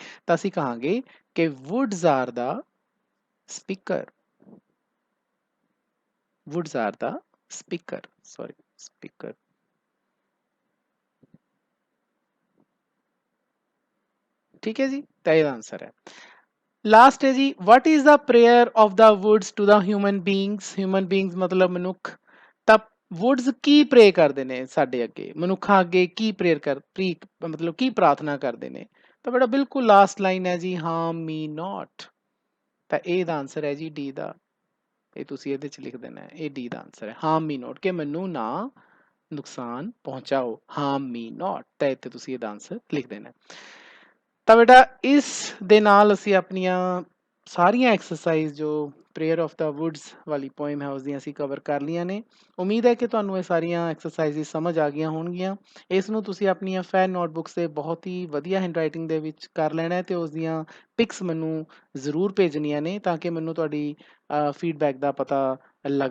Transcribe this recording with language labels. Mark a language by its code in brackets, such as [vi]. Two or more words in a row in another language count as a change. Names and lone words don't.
[pa] ਤਾਂ ਅਸੀਂ ਕਹਾਂਗੇ ਕਿ [en] woods are the speaker, woods are the speaker, sorry speaker. [pa] ਠੀਕ ਹੈ ਜੀ, ਤਾਂ ਇਹਦਾ ਆਨਸਰ ਹੈ। [en] last is [pa] ਜੀ, [en] what is the prayer of the woods to the human beings? human beings [pa] ਮਤਲਬ ਮਨੁੱਖ। ਤਾਂ ਵੁੱਡਸ ਕੀ ਪ੍ਰੇ ਕਰਦੇ ਨੇ ਸਾਡੇ ਅੱਗੇ, ਮਨੁੱਖਾਂ ਅੱਗੇ ਕੀ ਮਤਲਬ ਕੀ ਪ੍ਰਾਰਥਨਾ ਕਰਦੇ ਨੇ? ਤਾਂ ਬੇਟਾ ਬਿਲਕੁਲ [en] last line [pa] ਹੈ ਜੀ, [en] harm me not। [pa] ਤਾਂ ਇਹ ਦਾ ਆਨਸਰ ਹੈ ਜੀ ਡੀ ਦਾ। ਇਹ ਤੁਸੀਂ ਇਹਦੇ ਚ ਲਿਖ ਦੇਣਾ ਹੈ, ਇਹ ਡੀ ਦਾ ਆਨਸਰ ਹੈ, [en] harm me not, [pa] ਕਿ ਮੈਨੂੰ ਨਾ ਨੁਕਸਾਨ ਪਹੁੰਚਾਓ, [en] harm me not। [pa] ਤਾਂ ਇੱਥੇ ਤੁਸੀਂ ਇਹਦਾ ਆਨਸਰ ਲਿਖ ਦੇਣਾ। ਤਾਂ ਬੇਟਾ ਇਸ ਦੇ ਨਾਲ ਅਸੀਂ ਆਪਣੀਆਂ ਸਾਰੀਆਂ ਐਕਸਰਸਾਈਜ਼ ਜੋ ਪ੍ਰੇਅਰ ਆਫ ਦਾ ਵੁੱਡਸ ਵਾਲੀ ਪੋਇਮ ਹੈ ਉਸਦੀਆਂ ਅਸੀਂ ਕਵਰ ਕਰ ਲਈਆਂ ਨੇ। ਉਮੀਦ ਹੈ ਕਿ ਤੁਹਾਨੂੰ ਇਹ ਸਾਰੀਆਂ ਐਕਸਰਸਾਈਜ਼ ਸਮਝ ਆ ਗਈਆਂ ਹੋਣਗੀਆਂ। ਇਸ ਨੂੰ ਤੁਸੀਂ ਆਪਣੀਆਂ [en] fan notebooks [pa] 'ਤੇ ਬਹੁਤ ਹੀ ਵਧੀਆ ਹੈਂਡਰਾਈਟਿੰਗ ਦੇ ਵਿੱਚ ਕਰ ਲੈਣਾ ਅਤੇ ਉਸ ਦੀਆਂ ਪਿਕਸ ਮੈਨੂੰ ਜ਼ਰੂਰ ਭੇਜਣੀਆਂ ਨੇ ਤਾਂ ਕਿ ਮੈਨੂੰ ਤੁਹਾਡੀ ਫੀਡਬੈਕ ਦਾ ਪਤਾ ਲੱਗਦਾ ਰਹੇ।